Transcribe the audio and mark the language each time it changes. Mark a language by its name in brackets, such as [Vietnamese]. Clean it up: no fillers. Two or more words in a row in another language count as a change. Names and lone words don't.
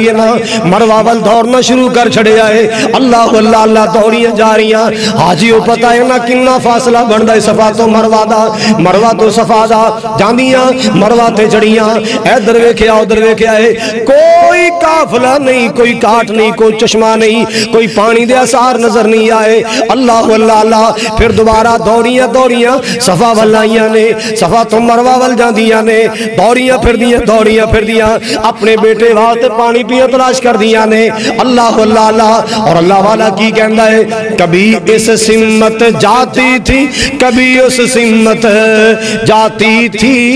[Punjabi] ہے نا، مروا وال دوڑنا شروع کر چھڑے آئے، اللہ اللہ اللہ دوڑیاں جا رہیاں، حاجیوں پتہ ہے نا کنا فاصلہ بندا ہے صفا تو مروا دا، مروا تو صفا دا، جاندیاں مروا تے چڑھیاں، ادھر ویکھیا ادھر ویکھیا ہے، کوئی قافلہ نہیں، کوئی کاٹ نہیں، کوئی چشمہ نہیں، کوئی پانی دے اثار نظر نہیں آئے، اللہ اللہ اللہ، پھر دوبارہ دوڑیاں دوڑیاں صفا وال آئیاں نے، صفا تو مروا وال جاندیاں نے، دوڑیاں پھر دیاں، اپنے بیٹے واسطے پانی پیاں تلاش کر دیاں نے، اللہ اللہ اللہ، اور اللہ والا کی کہندا ہے، [Urdu] کبھی اس سمت جاتی تھی، کبھی اس سمت جاتی تھی،